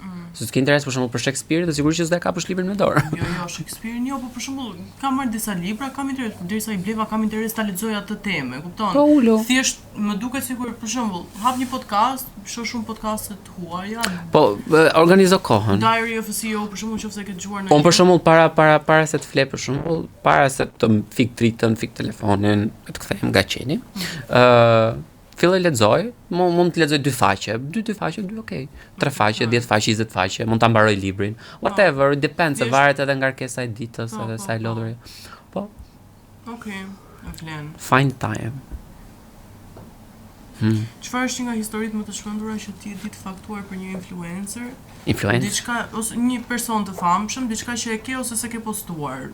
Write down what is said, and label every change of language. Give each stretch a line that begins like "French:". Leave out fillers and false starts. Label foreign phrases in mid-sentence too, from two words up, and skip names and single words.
Albanian: Se s'ke interes për shembull për Shakespeare, dhe sigurisht që s'do e kapësh librin me dorë. Jo, Shakespeare, jo, po për shembull, kam marrë disa libra, kam interes, derisa i bleva, kam interes ta lexoj atë temë, kupton? Po ulo. Thjesht më duket sikur për shembull, hap një podcast, shoh shumë podcaste të huaja. Po, organizo kohën. Diary of a CEO, për shembull, nëse e ke dëgjuar në. Po për shembull para se të fle për shembull, para se të fik dritën, fik telefonin, të kthehem nga qeni. Filloj lexoj, mund të lexoj 2 faqe, 2 faqe, 2 okay. 3 faqe, 10 faqe, 20 faqe, mund ta mbaroj librin.
English: Whatever, it depends,
Albanian: varet edhe nga kërkesa e ditës edhe sa e lodhur. Po. Okay, e vlen.
English: Find time.
Albanian: Çfarë është nga historitë më të shkëndura që ti e di të faktuar për një influencer? Diçka ose një person të famshëm, diçka që e ke ose se ke postuar.